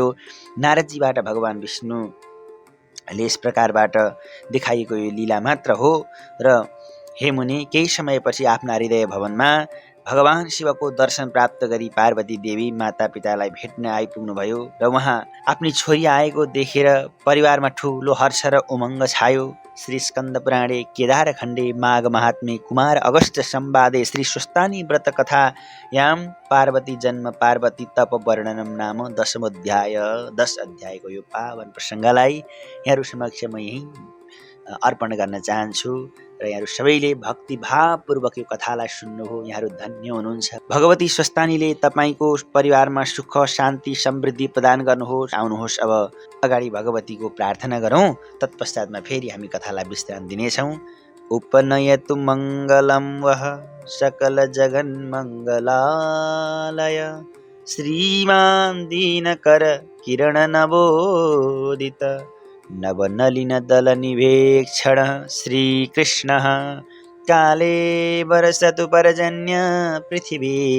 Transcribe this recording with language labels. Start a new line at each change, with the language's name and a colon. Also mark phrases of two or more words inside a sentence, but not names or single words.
Nepali: नारदजीबाट भगवान विष्णुले यस प्रकारबाट देखाइएको यो लीला मात्र हो। र हे मुनि, केही समयपछि आफ्ना हृदय भवनमा भगवान शिवको दर्शन प्राप्त गरी पार्वती देवी माता पितालाई भेट्न आइपुग्नुभयो र उहाँ आफ्नी छोरी आएको देखेर परिवारमा ठुलो हर्ष र उमङ्ग छायो।
Sanskrit: श्री स्कन्द पुराणे केदार खण्डे माघ महात्म्ये कुमार अगस्त्य संवादे श्री स्वस्तानी व्रत कथायां पार्वती जन्म पार्वती तप वर्णनम नाम
Nepali: 10 अध्यायको यो पावन प्रसङ्गलाई यहाँहरू समक्ष म यही अर्पण गर्न चाहन्छु र यहाँहरू सबैले भक्तिभावपूर्वक यो कथालाई सुन्नुभयो। यहाँहरू धन्य हुनुहुन्छ। भगवती स्वस्तानीले तपाईँको परिवारमा सुख शान्ति समृद्धि प्रदान गर्नुहोस्। आउनुहोस् अब अगाडि भगवतीको प्रार्थना गरौँ, तत्पश्चातमा फेरि हामी कथालाई विश्राम दिनेछौँ।
Sanskrit: उपनयतु मङ्गलं वः सकल जगन्मङ्गलालय श्रीमान् दीनकर किरण नवोदित नवनलिन दल निवेक्षण श्रीकृष्णः काले वर्षतु पर्जन्य पृथिवी